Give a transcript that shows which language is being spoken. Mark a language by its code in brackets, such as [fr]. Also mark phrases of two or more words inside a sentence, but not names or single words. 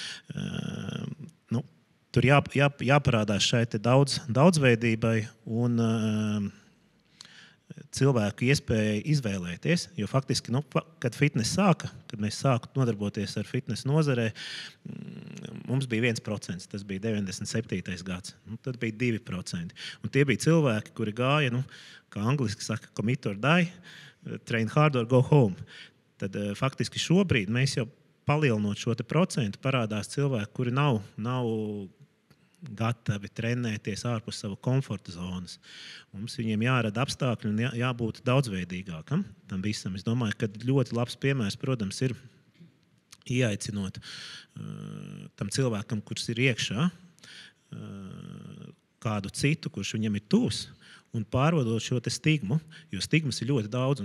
[lv] Tur jāparādās šai daudzveidībai un cilvēku iespēja izvēlēties. Jo faktiski, kad fitnes sāka, kad mēs sākām nodarboties ar fitnes nozarē, mums bija 1%, tas bija 97. gads. Tad bija 2%. Un tie bija cilvēki, kuri gāja, kā angliski saka, [en] commit or die, train hard or go home. [lv] Tad faktiski šobrīd mēs jau palielinot šo procentu parādās cilvēki, kuri nav gatavi trenēties ārpus savu komforta zonas. Mums viņiem jārada apstākļi un jābūt daudzveidīgākam tam visam. Es domāju, ka ļoti labs piemērs, protams, ir ieaicinot tam cilvēkam, kurš ir iekšā, kādu citu, kurš viņam ir tuvs, un pārvadot šo stigmu, jo stigmas ir ļoti daudz.